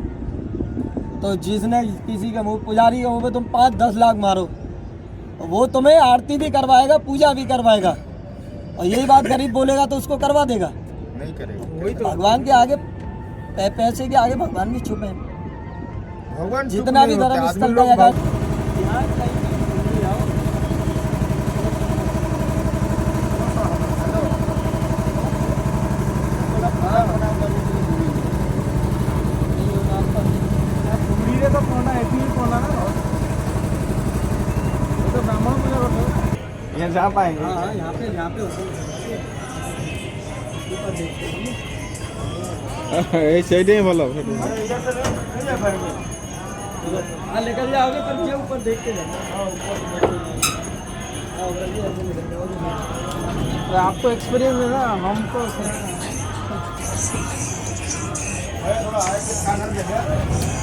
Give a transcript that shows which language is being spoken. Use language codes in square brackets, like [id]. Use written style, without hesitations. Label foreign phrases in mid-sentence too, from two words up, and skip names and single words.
[hi] तो जिसने किसी के मुंह पुजारी के मुंह पे तुम 5-10 लाख मारो, वो तुम्हें आरती भी करवाएगा, पूजा भी करवाएगा। और यही बात गरीब बोलेगा तो उसको करवा देगा। नहीं करेगा। वही तो भगवान के आगे पैसे के आगे भगवान भी छुपे हैं। भगवान जितना भी धर्म स्थल का जगह [or] ପୁରୀରେ ତ ପଣ୍ଡା ଏଠି ବି ପଣ୍ଡା ନା ଏ ତ ବ୍ରାହ୍ମଣ ପୂଜା କରୁଛନ୍ତି [hi] यहाँ जा पाएंगे। हाँ, यहाँ पे ऊपर देखते हैं। [or] ସେଇଟା ହିଁ ଭଲ [hi] हाँ निकल जाओगे पर ये ऊपर देख के जाना। आपको एक्सपीरियंस है ना, हमको थोड़ा